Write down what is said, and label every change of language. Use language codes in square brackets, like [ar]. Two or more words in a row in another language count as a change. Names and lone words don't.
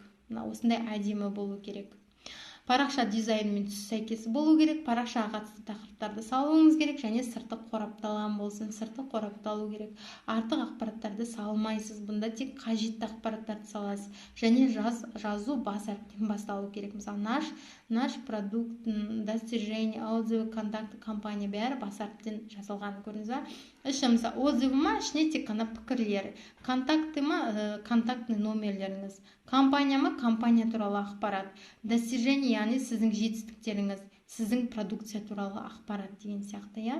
[kk] Осындай әдемі болу керек. Парақша дизайнымен түсі сәйкес болу керек. Парақшаға қатысты тақырыптарды салуыңыз керек, және сырты қорапталған болсын, сырты қорапталу керек. Артық ақпараттарды салмайсыз. Бұнда тек қажетті ақпараттарды саласыз. Және жазу бас әріптен басталу керек. Мысалы, [ru] наш продукт, достижение, отзывы, контакты, компания [kk] бәрі бас әріптен жазылған. Көрдіңіз ба? Мысалы, отзывы ма, ішіне тек қана пікірлер. Контакты ма, контактный номерлеріңіз. Компания ма, компания туралы ақпарат. Достижение, яғни сіздің жетістіктеріңіз, сіздің продукция туралы ақпарат деген сияқты, я?